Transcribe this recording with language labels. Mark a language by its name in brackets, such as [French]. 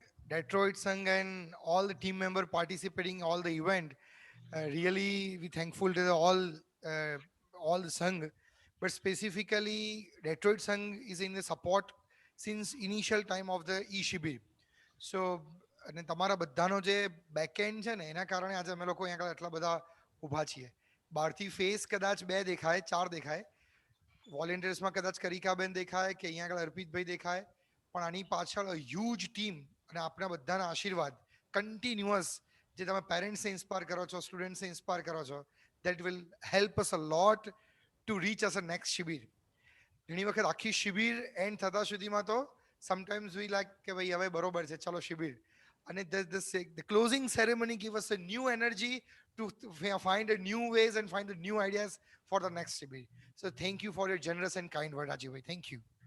[English] Detroit Sangh and all the team member participating all the event. Really, we thankful to all the Sangh, but specifically Detroit Sangh is in the support since initial time of the Shibir. [Gujarati] સો અને તમારા બધાનો જે backend છે ને એના કારણે આજે અમે લોકો અહીંયા આગળ આટલા બધા ઊભા છીએ. બહારથી ફેસ કદાચ બે દેખાય, ચાર દેખાય, વોલેન્ટિયર્સમાં કદાચ કરિકાબેન દેખાય કે અહીંયા આગળ અર્પિતભાઈ દેખાય, પણ આની પાછળ હ્યુજ ટીમ અને આપણા બધાના આશીર્વાદ કન્ટિન્યુઅસ જે તમે પેરેન્ટ્સને ઇન્સ્પાયર કરો છો, સ્ટુડન્ટ્સને ઇન્સ્પાયર કરો છો, [English] That will help us a lot to reach us a next shibir. [Gujarati] ઘણી વખત આખી શિબિર એન્ડ થતા સુધીમાં તો સમટાઈમ્સ વી લાઈક કે ભાઈ હવે બરોબર છે ચલો શિબિર, [English] અને the closing ceremony give us a new energy to find a new ways and find the new ideas for the next shibir. So thank you for your generous and kind word, Rajiv bhai. Thank you.